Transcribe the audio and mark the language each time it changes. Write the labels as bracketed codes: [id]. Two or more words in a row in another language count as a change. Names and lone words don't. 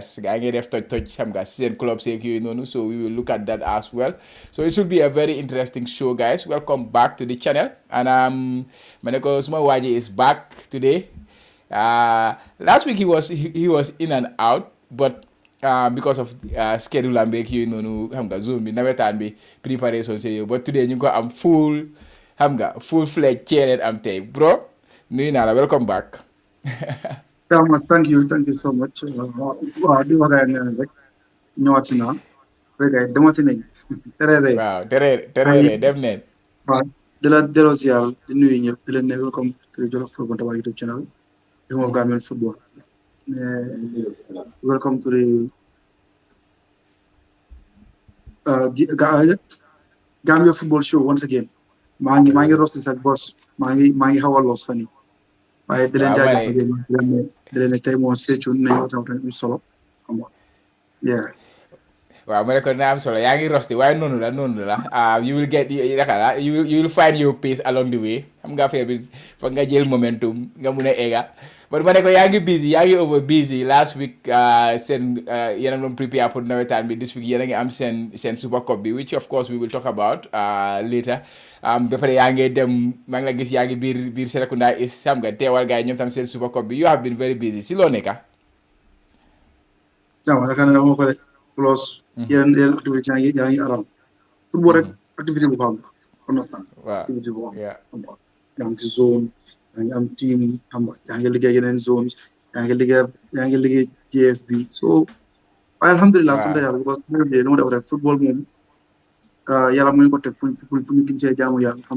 [en] So we will look at that as well. So it should be a very interesting show, guys. Welcome back to the channel. And Maneko Smawaji is back today. Last week he was in and out, but because of schedule and make Zoom bi Nawettan bi [fr] préparation sérieux, [en] but today [wo] ñu ko am [en] full fledged chair [wo] am tey bro nuyu naa la, [en] welcome back. Thank you so much. [wo] Waaw di wax ak yéen rek ñëwaat si naa rek demati nañ terere waaw terere dem neen. waaw di la delloo ziar di nuyu ñëpp di leen ne [en] welcome to the Jollof Football Bantaba YouTube channel, the home of Gambian football. Welcome to the Gambia football show once again. [wo] maa ngi rosti sa boss maa ngi xaw a los fan yi waaye di leen jaajëfal di leen ne tey moom seetu nañu tam solo xam nga yeah. Waaw ma ne ko na am solo yaa ngi rosti waaye noonu la [en] you will find your pace along the way. [wo] Xam nga affaire bi foog nga jël momentum nga mun a egga. But ma ne ko yaa ngi [en] over busy last week. [wo] Seen yéen a doon prepare pour Nawettan bi [en] this week [wo] yéen a ngi am seen Super Cup bi, [en] which of course we will talk about later. [wo] Ba pare yaa ngi dem maa ngi la gis yaa ngi biir Serekunda is xam nga teewal gars yi ñoom tam seen Super Cup bi. [en] You have been very busy [wo] si loo nekka. waaw yaakaar naa moo ko rek plus yeneen activité yaa ngi aram football rek activité bu baax la understand activité bu baax yaa ngi si zone yaa ngi am team xam nga yaa ngi liggéey yeneen zones yaa ngi liggéey JFB so waaye alhamdulilah sant yàlla because lu ma def rek football moom yàlla mu ngi ko teg pour ñu gën see jaamu yàlla xam